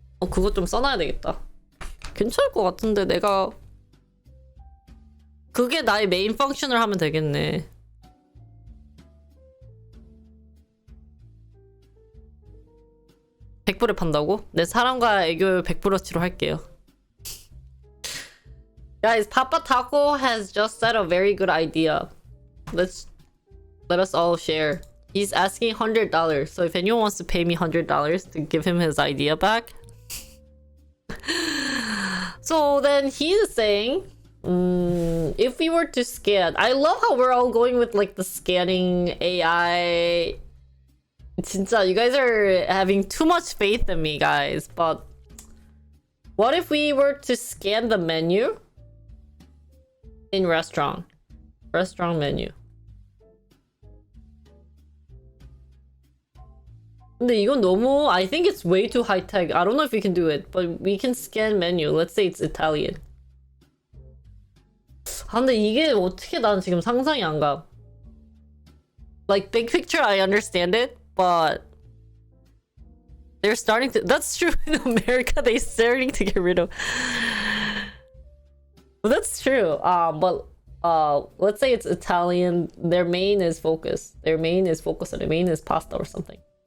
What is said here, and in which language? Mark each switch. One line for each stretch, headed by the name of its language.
Korean: 그거 좀 써놔야 되겠다. 괜찮을 것 같은데 내가 그게 나의 메인 펑션을 하면 되겠네. $100에 판다고? 내 사랑과 애교 100%치로 할게요.
English: Guys, Papa Taco has just said a very good idea. Let us all share. He's asking $100, so if anyone wants to pay me $100 to give him his idea back. So then he's saying, if we were to scan, I love how we're all going with like the scanning AI.
Korean: 진짜,
English: you guys are having too much faith in me, guys. But what if we were to scan the menu in restaurant menu?
Korean: 근데 이건 너무,
English: I think it's way too high tech. I don't know if we can do it, but we can scan menu. Let's say it's Italian.
Korean: 근데 이게 어떻게 난 지금 상상이 안 가.
English: Like big picture, I understand it, but they're starting to. That's true. In America, they're starting to get rid of. Well, that's true. But let's say it's Italian. Their main is focus. Their main is pasta or something.